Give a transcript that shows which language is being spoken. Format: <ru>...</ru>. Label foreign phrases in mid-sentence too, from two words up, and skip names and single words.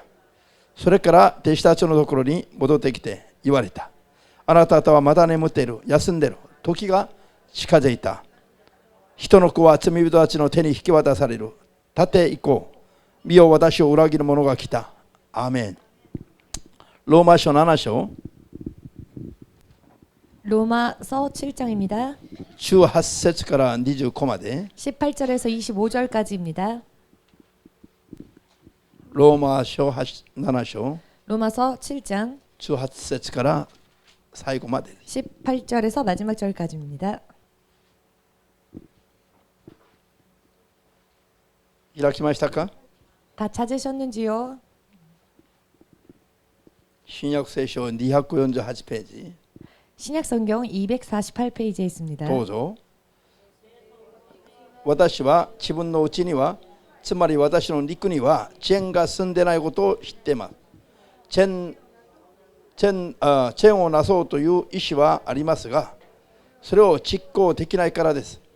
<ja>それから弟子たちのところに戻ってきて言われた。あなた方はまだ眠っている、休んでいる。時が近づいた。人の子は罪人たちの手に引き渡される。立て行こう。見よ、私を裏切る者が来た。アーメン。ローマ書7章</ja> <ko>로마서 7장입니다.</ko> <ja>18 節から25まで</ja> <ko>18절에서 25절까지입니다.</ko> <ja>ローマ書7章</ja> <ko>로마서 7장</ko> <ja>18 節から最後まで</ja> <ko>18절에서 마지막 절까지입니다.</ko> <ja>開きましたか。</ja> <ko>다 찾으셨는지요?</ko> <ja>新約聖書248ページ</ja> <ko>신약성경 248페이지에 있습니다.</ko> <ja>どうぞ。私は自分のうちには、つまり私の肉には善が住んでないことを知っています。善をなそうという意志はありますが、それを実行できないからです。</ja>